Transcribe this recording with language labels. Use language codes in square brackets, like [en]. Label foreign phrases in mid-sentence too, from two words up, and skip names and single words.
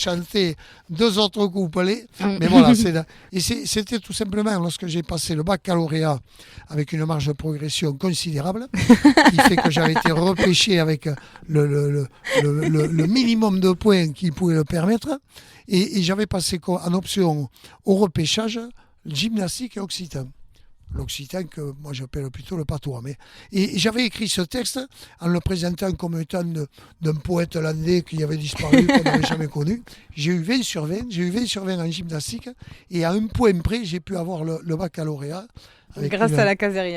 [fr] de chanter 2 autres couplets. Mais voilà, c'était tout simplement lorsque j'ai passé le baccalauréat avec une marge de progression considérable, qui fait que j'avais été repêché avec le minimum de points qui pouvait le permettre. Et j'avais passé en option au repêchage gymnastique et occitan. L'occitan que moi j'appelle plutôt le patois. Et j'avais écrit ce texte en le présentant comme étant d'un poète hollandais qui avait disparu, qu'on n'avait jamais connu. J'ai eu 20 sur 20, j'ai eu 20 sur 20 en gymnastique, et à un point près, j'ai pu avoir le baccalauréat. Grâce à la casérienne.